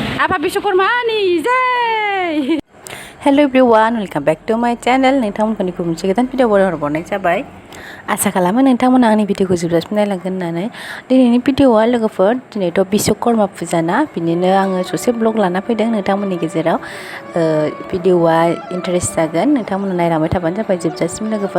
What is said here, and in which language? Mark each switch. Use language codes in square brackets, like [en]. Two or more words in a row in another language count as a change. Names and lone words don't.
[brx] Apa Bishukurmani, Jai! [en] Hello everyone, welcome back to my channel. [brx] नोंथांमोनखौ मोनसे गोदान भिडिअ हरबावनाय जाबाय। आसा खालामो नोंथांमोना आंनि भिडिअखौ जोबजासिम नायलांगोन होननानै। दिनैनि भिडिअआ लोगोफोर दिनैथ' बिश्वकर्मा फुजा ना, बिनिनो आङो ससे ब्लग लाना फैदों नोंथांमोननि गेजेराव। भिडिअआ इन्टारेस्ट जागोन, नोंथांमोना नायलांबाय थाबानो जाबाय जोबजासिम लोगोफोर।